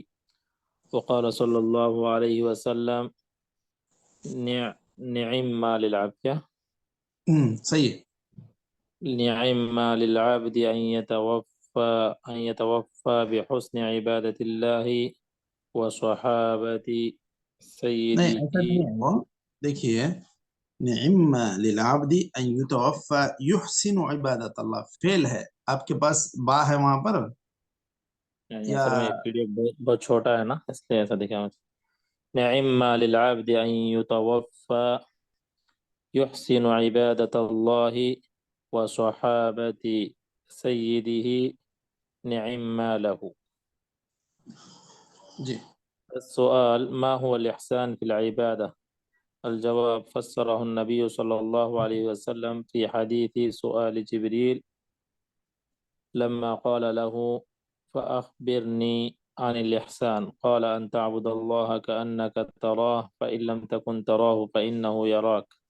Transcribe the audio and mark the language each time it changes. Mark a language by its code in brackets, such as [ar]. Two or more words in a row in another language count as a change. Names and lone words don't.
[ar] وقال صلى الله عليه وسلم نعم ما للعبد [hi] सही। [ar] نعم ما للعبد أن يتوفى بحسن عبادة الله وصحابة [hi] नहीं, [ar] سيده. [hi] ऐसा नहीं है वो। देखिए, [ar] نعم ما للعبد أن يتوفى يحسن عبادة الله फेल है। [hi] आपके पास बा है वहां पर यानी या? असल में पीडीएफ बहुत छोटा है ना, इसलिए ऐसा दिखा मुझे। [ar] نعم ما للعبد أن يتوفى يحسن عبادة الله وصحابة سيده نعم ما له. [hi] जी। [ar] السؤال ما هو الإحسان في العبادة؟ الجواب فسره النبي صلى الله عليه وسلم في حديث سؤال جبريل لما قال له فأخبرني عن الإحسان قال أن تعبد الله كأنك تراه فإن لم تكن تراه فإنه يراك.